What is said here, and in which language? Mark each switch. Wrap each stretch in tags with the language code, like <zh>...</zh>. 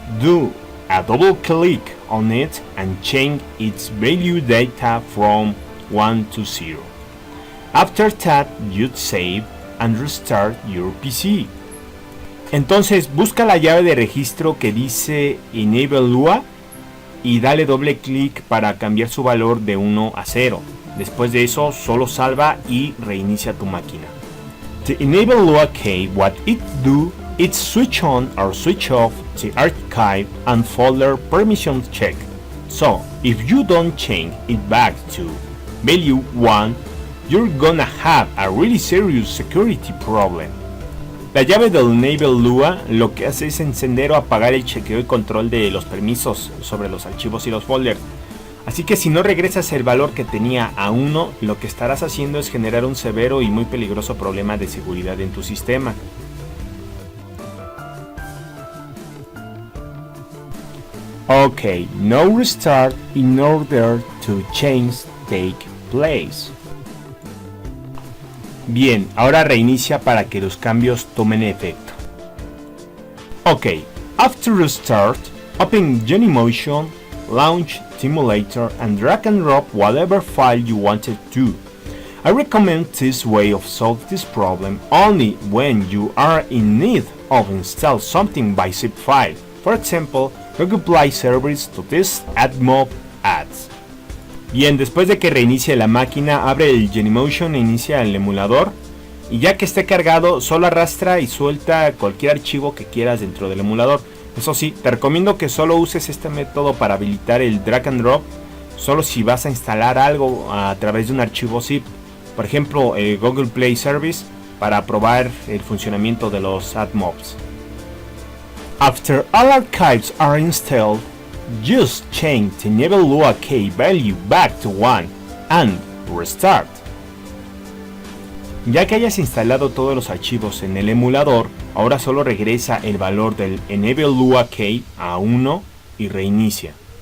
<en>Do a double click on it and change its value data from 1 to 0. After that, you'd save and restart your PC.</en> <es>Entonces busca la llave de registro que dice Enable Lua y dale doble clic para cambiar su valor de 1 a 0. Después de eso, solo salva y reinicia tu máquina.</es> <en>The Enable Lua key, what it do, it's switch on or switch off the archive and folder permissions check. So, if you don't change it back to value 1, you're gonna have a really serious security problem.</en> <es>La llave del Enable Lua lo que hace es encender o apagar el chequeo y control de los permisos sobre los archivos y los folders. Así que si no regresas el valor que tenía a 1, lo que estarás haciendo es generar un severo y muy peligroso problema de seguridad en tu sistema.</es> <en>Okay, now restart in order to change take place.</en> <es>Bien, ahora reinicia para que los cambios tomen efecto.</es> <en>Okay, after restart, open genymotion, launch simulator and drag and drop whatever file you wanted to. I recommend this way of solve this problem only when you are in need of install something by zip file. For example, Google Play Service to test AdMob ads.</en> <es>Bien, después de que reinicie la máquina, abre el genymotion e inicia el emulador. Y ya que esté cargado, solo arrastra y suelta cualquier archivo que quieras dentro del emulador. Eso sí, te recomiendo que solo uses este método para habilitar el drag and drop, solo si vas a instalar algo a través de un archivo zip. Por ejemplo, el Google Play Service para probar el funcionamiento de los AdMobs.</es> <en>After all archives are installed, just change the Enable Lua key value back to 1 and restart.</en> <es>Ya que hayas instalado todos los archivos en el emulador, ahora solo regresa el valor del Enable Lua key a 1 y reinicia.</es>